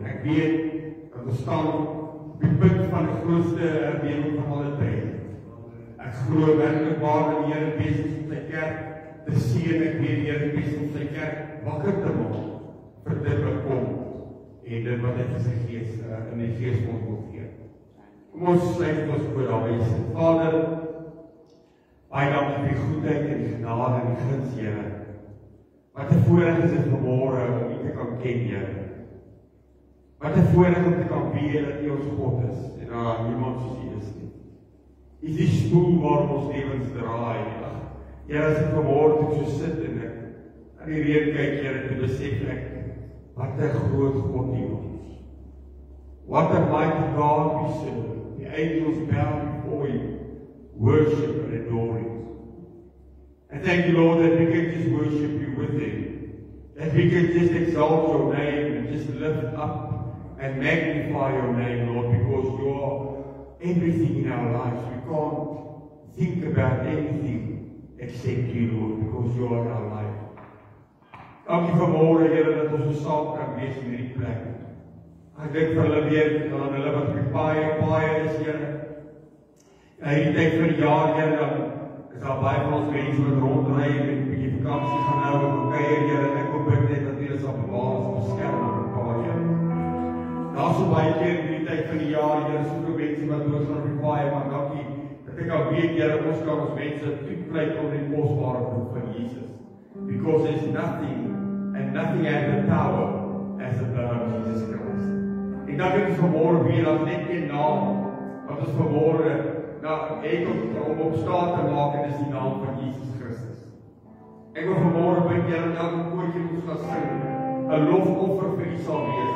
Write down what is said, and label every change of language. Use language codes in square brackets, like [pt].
[af] En ek weet dat ons staan op die punt van die grootste herlewing van alle tyd. Ek glo werklik waar dat die Here besig is om sy kerk te seën. Ek weet die Here besig om sy kerk wakker te maak vir dit wat kom en dit wat hy vir sy gees in die gees ons wil gee. Kom ons sluit ons voor daar wees. Vader, baie dankie vir die goedheid en die genade en die guns, Here. Wat 'n voorreg is dit vanmôre om U te kan ken, Here. Wat 'n voorreg om te kan weet dat U ons God is en daar niemand soos U is nie. U is die stoel waar ons lewens draai. Here, as ek vanmôre toe so sit en ek aan die reën kyk, Here, te besef ek wat 'n groot God U is. [en] What a mighty God we serve. The angels bow before You, worship and adore You. And thank You, Lord, that we can just worship You with Him. That we can just exalt Your name and just lift up and magnify Your name, Lord, because You are everything in our lives. We can't think about anything except You, Lord, because You are our life. [af] Dankie vanmôre, Here, dat ons so saam kan wees in hierdie plek. Ek dink vir hulle weer aan hulle wat op die paai is, Here. En hierdie tyd vir die jaar, Here, dan is daar baie van ons mense wat rondry en 'n bietjie vakansie gaan hou en kuier, Here. Ek hoop net dat hulle sal bewaar en beskerm op die paai, Here. Daar's so baie keer in hierdie tyd van die jaar, Here, soveel mense wat dood gaan op die paai, maar dankie dat ek al weet, Here, ons kan ons mense toepleit op die kosbare bloed van Jesus. [en] Because there's nothing and nothing has the power as the blood of Jesus Christ. [af] En dan het ons vanmôre weer as net een naam wat ons vanmôre het om op staat te maak en dis die naam van Jesus Christus. Ek wil vanmôre bid, Here, dat elke koortjie ons gaan sing 'n lofoffer vir U sal wees.